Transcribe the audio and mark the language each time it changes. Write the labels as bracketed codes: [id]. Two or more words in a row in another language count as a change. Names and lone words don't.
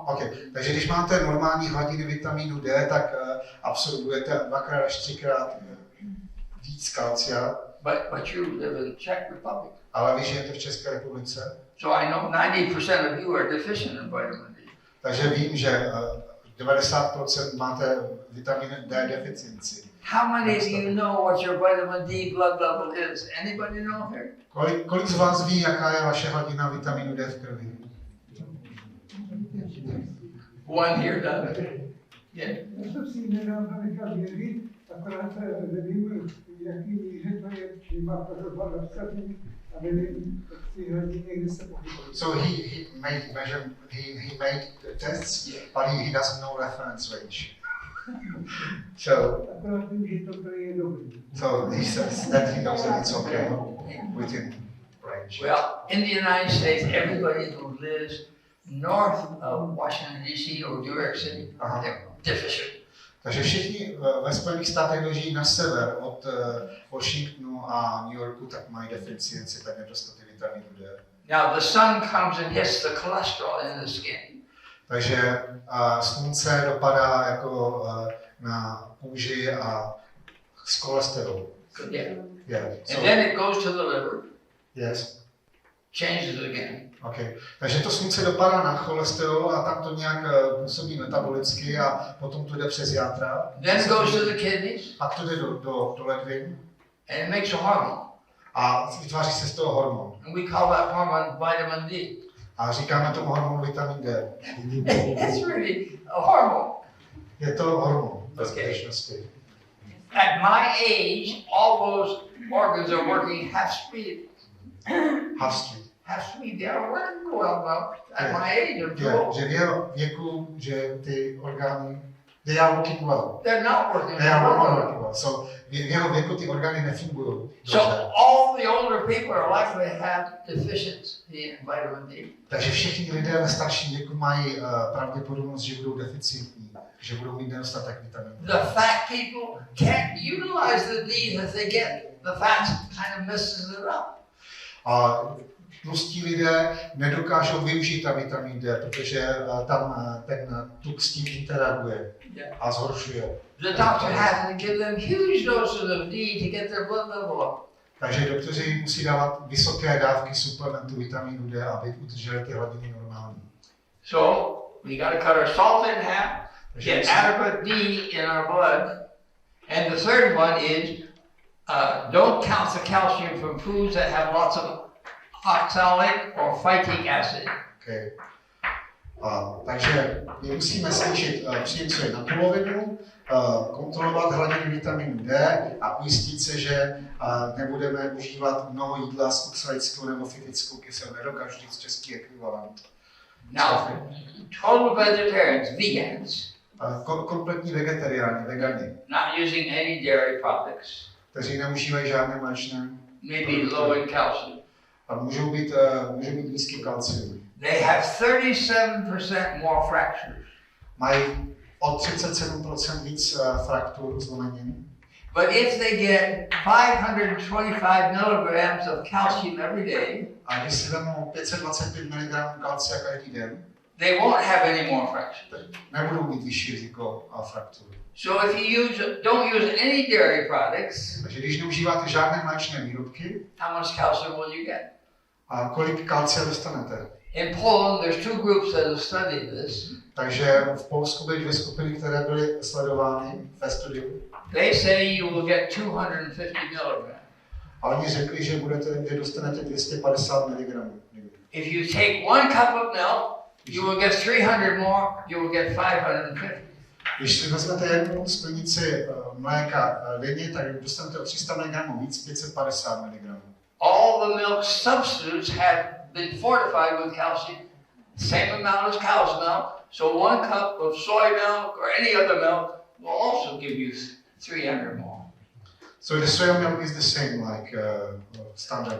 [en] Okay. [cs] Takže když máte normální hladiny vitamínu D, tak absorbujete 2x až 3x víc kalcia. [en] But you live in Czech Republic. [cs] Ale vy žijete v České republice. [en] So I know 90% of you are deficient in vitamin D. [cs] Takže vím, že 90% máte vitamin D deficienci. [en] How many of you know what your vitamin D blood level is? Anybody know here? [cs] Kolik z vás ví, jaká je vaše hladina vitaminu D v krvi? [en] One here does. Yeah. [cs] Já jsem si nedávno nechal věřit, akorát nevím, jaký míře to je, či má to dopad napsaný, a nevím, ty hladiny, kde se pohybují. [en] So he made tests, but he doesn't know reference range. So [cs] Akorát vím, že to je dobrý. [en] so he says that he knows that it's okay within range. Well, in the United States, everybody who lives north of Washington, D.C. or New York City, they're deficient. [cs] Takže všichni ve Spojených státech, kdo žijí na sever od Washingtonu a New Yorku, tak mají deficienci, tak nedostatek vitaminu D. [en] Now the sun comes and hits the cholesterol in the skin. [cs] Takže slunce dopadá jako na kůži a z cholesterolu. [en] Yeah. Yeah. And then it goes to the liver, Yes. changes it again. Okay. [cs] Takže to slunce dopadá na cholesterol a tam to nějak působí metabolicky a potom to jde přes játra. [en] Then it goes to the kidneys, [cs] Pak to jde do ledvin [en] and it makes a hormone. [cs] a vytváří se z toho hormon. [en] And we call that hormone vitamin D. [cs] A říkáme tomu hormonu vitamin D. [en] It's really a hormone. [cs] Je to hormon ve [en] Okay. [cs] skutečnosti. [en] At my age, all those organs are working half speed. Half speed. Half speed, they are working well at my age of [cs] Je, 12. že v jeho věku, že ty orgány, [en] they are working well. They're not working They are not well. working well. [cs] So v jeho věku ty orgány nefungují [en] So [cs] dobře. [en] all the older people are likely to have deficiency in vitamin D. [cs] Takže všichni lidé ve starším věku mají pravděpodobnost, že budou deficitní, že budou mít nedostatek vitaminu. [en] The fat people can't utilize the D that they get. The fat kind of messes it up. [cs] A tlustí lidé nedokážou využít ta vitamin D, protože tam ten tuk s tím interaguje a zhoršuje. [en] The doctor has to give them huge doses of D to get their blood level up. [cs] Takže doktoři musí dávat vysoké dávky suplementu vitamínu D, aby udrželi ty hladiny normální. [en] So We got to cut our salt in half, get adequate D in our blood. And the third one is don't count the calcium from foods that have lots of oxalic or phytic acid. Okay. [cs] Takže my musíme snížit příjem soji na polovinu, kontrolovat hladinu vitaminu D a ujistit se, že nebudeme užívat mnoho jídla s oxalickou nebo fytickou kyselou. Nedokážu říct český ekvivalent. [en] Now, total vegetarians, vegans, [cs] Kompletní vegetariáni, vegani, [en] not using any dairy products, [cs] kteří neužívají žádné mléčné, [en] maybe low in calcium. [cs] a můžou být nízký kalcium. [en] They have 37% more fractures. [cs] Mají o 37% víc fraktur, zlomenin. [en] But if they get 525 milligrams of calcium every day, [cs] A když si vezmou 525 mg kalcia každý den, [en] they won't have any more fractures. [cs] nebudou mít vyšší riziko fraktur. [en] So if you don't use any dairy products, [cs] Takže když neužíváte žádné mléčné výrobky, [en] how much calcium will you get? [cs] a kolik kalcia dostanete? [en] In Poland, there's two groups that have studied this. [cs] Takže v Polsku byly 2 skupiny, které byly sledovány ve studiu. [en] They say you will get 250 milligrams. [cs] A oni řekli, že dostanete 250 mg. [en] If you take 1 cup of milk, you will get 300 more, you will get 550. [cs] Když si vezmete jednu sklenici mléka denně, tak dostanete o 300 mg víc, 550 mg. [en] All the milk substitutes have been fortified with calcium, same amount as cow's milk. So 1 cup of soy milk or any other milk will also give you 300 more. So the soy milk is the same like standard.